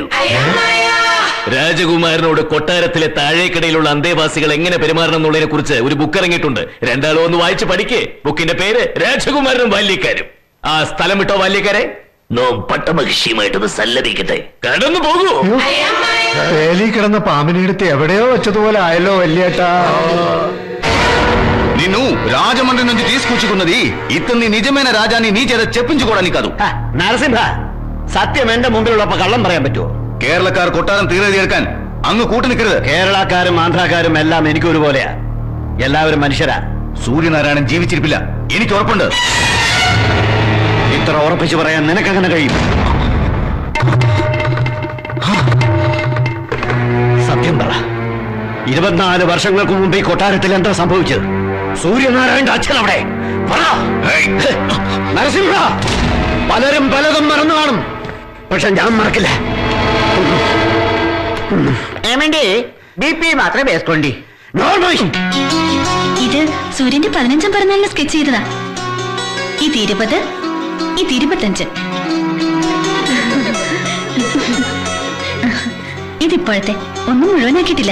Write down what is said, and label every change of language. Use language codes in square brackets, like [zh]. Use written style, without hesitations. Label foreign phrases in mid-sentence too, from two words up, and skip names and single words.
[ml] രാജകുമാരനോട് കൊട്ടാരത്തിലെ താഴേക്കടയിലുള്ള അന്തേവാസികൾ എങ്ങനെ പെരുമാറണം എന്നുള്ളതിനെ കുറിച്ച് ഒരു ബുക്ക് ഇറങ്ങിയിട്ടുണ്ട്. രണ്ടാളോ ഒന്ന് വായിച്ച് പഠിക്കേ. ബുക്കിന്റെ പേര് രാജകുമാരനും ബാല്യക്കാരും. ആ സ്ഥലം വിട്ടോ ബാല്യക്കാരെ. നോം പട്ടമഹിഷിയുമായിട്ടൊന്ന് സല്ലപിക്കട്ടെ. കടന്നു പോകൂ. വേലി കിടന്ന പാമ്പിനെടുത്ത് എവിടെയോ വെച്ചതുപോലെ ആയല്ലോ വല്യേട്ടാ. [te] నిన్ను రాజమండ్రి నుంచి తీసుకొచ్చుకున్నది ఇతన్ని నిజమైన రాజాని నీ చేత చెప్పించుకోవడానికి కాదు. [ml] നരസിംഹ, സത്യം എന്റെ മുമ്പിലുള്ളപ്പോ കള്ളം പറയാൻ പറ്റുമോ? കേരളക്കാർ കൊട്ടാരം തീരെഴുതിയെടുക്കാൻ അങ്ങ് കൂട്ടു നിൽക്കരുത്. കേരളക്കാരും ആന്ധ്രാക്കാരും എല്ലാം എനിക്കൊരുപോലെയാ. എല്ലാവരും മനുഷ്യരാ. സൂര്യനാരായണൻ ജീവിച്ചിരിപ്പില്ല, എനിക്ക് ഉറപ്പുണ്ട്. ഇത്ര ഉറപ്പിച്ചു പറയാൻ നിനക്കങ്ങനെ കഴിയും? സത്യം പറ, 24 വർഷങ്ങൾക്ക് മുമ്പ് ഈ കൊട്ടാരത്തിൽ എന്താ സംഭവിച്ചത്? സൂര്യനാരായണന്റെ അച്ഛൻ അവിടെ നരസിംഹ. പലരും പലതും മറന്നു കാണും, പക്ഷെ ഞാൻ മറക്കില്ല. [te] ఏమండి బీపీ మాత్రం వేసుకోండి. [ml] ഇത് സൂര്യന്റെ 15ാം പിറന്നാളിന് സ്കെച്ച് ചെയ്തതാ. ഇത് 20, ഇത് 25. ഇതിപ്പോഴത്തെ ഒന്നും മുഴുവനാക്കിയിട്ടില്ല.